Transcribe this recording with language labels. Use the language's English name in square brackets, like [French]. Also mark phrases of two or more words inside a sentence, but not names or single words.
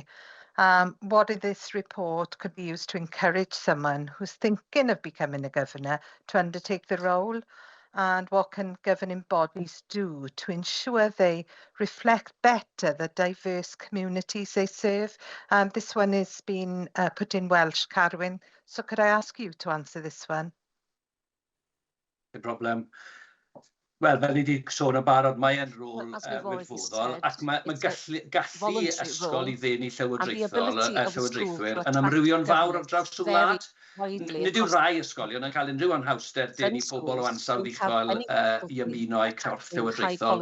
[English] What in this report could be used to encourage someone who's thinking of becoming a governor to undertake the role? And what can governing bodies do to ensure they reflect better the diverse communities they serve? This one is being put in Welsh, Carwyn. So could I ask you to answer this one? [Welsh] Y broblem. Wel, fel ni wedi sôn yn barod, mae e'n rôl wirfoddol, ac mae gallu ysgol I ddenu llywodraethwyr yn amrywio'n fawr ar draws y wlad. Nid yw rai ysgolion yn cael unrhyw anhawster denu pobl o ansawdd uchel I ymuno a'u corff llywodraethol.